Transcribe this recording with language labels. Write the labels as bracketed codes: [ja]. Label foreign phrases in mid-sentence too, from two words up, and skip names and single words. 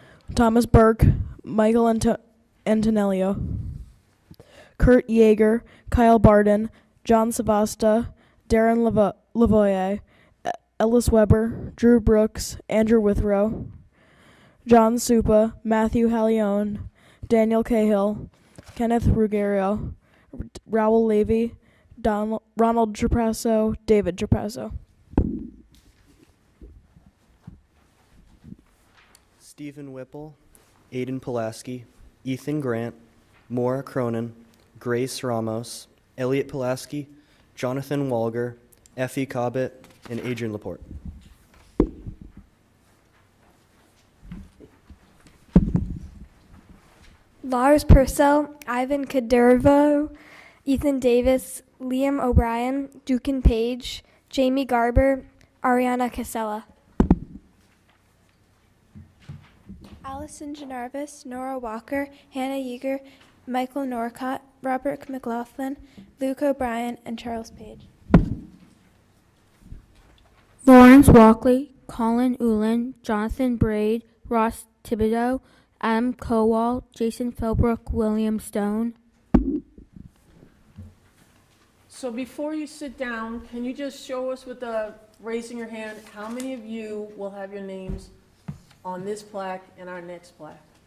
[en] Thomas Burke, Michael Antonello, Kurt Yeager, Kyle Barden, John Savasta, Darren Lavoie, Ellis Weber, Drew Brooks, Andrew Withrow, John Supa, Matthew Hallione, Daniel Cahill, Kenneth Ruggiero, Raul Levy, Ronald Trapasso, David Trapasso. Stephen Whipple, Aiden Pulaski, Ethan Grant, Maura Cronin, Grace Ramos, Elliot Pulaski, Jonathan Walger, Effie Cobbett, and Adrian Laporte. Lars Purcell, Ivan Kadervo, Ethan Davis, Liam O'Brien, Dukin Page, Jamie Garber, Ariana Casella. Allison Janarvis, Nora Walker, Hannah Yeager, Michael Norcott, Robert McLaughlin, Luke O'Brien, and Charles Page. Lawrence Walkley, Colin Ullin, Jonathan Braid, Ross Thibodeau, Adam Kowal, Jason Philbrook, William Stone. So before you sit down, can you just show us with the raising your hand, how many of you will have your names on this plaque and our next plaque?